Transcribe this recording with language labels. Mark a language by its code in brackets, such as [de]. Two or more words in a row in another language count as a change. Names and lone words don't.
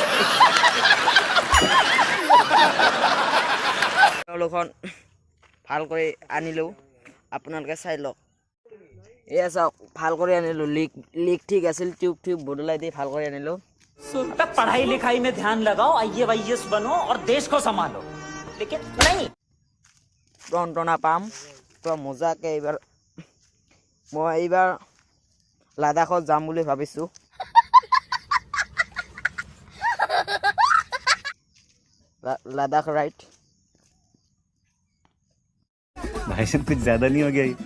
[as] খন ভাল কৰি আনিলো আপোনালোকে চাই লওক এয়া চাওক ভাল কৰি আনিলো লিক ঠিক আছিল টিউব বদলাই দি ভাল কৰি আনিলো [hi] तब पढ़ाई लिखाई में ध्यान लगाओ IAS बनो और देश को संभालो लेकिन नहीं [as] টনটনা পাম তো মজাকে এইবাৰ মই এইবাৰ লাদাখত যাম বুলি ভাবিছো लद्दाख राइट [hi] भाई साहब कुछ ज्यादा नहीं हो गया ये?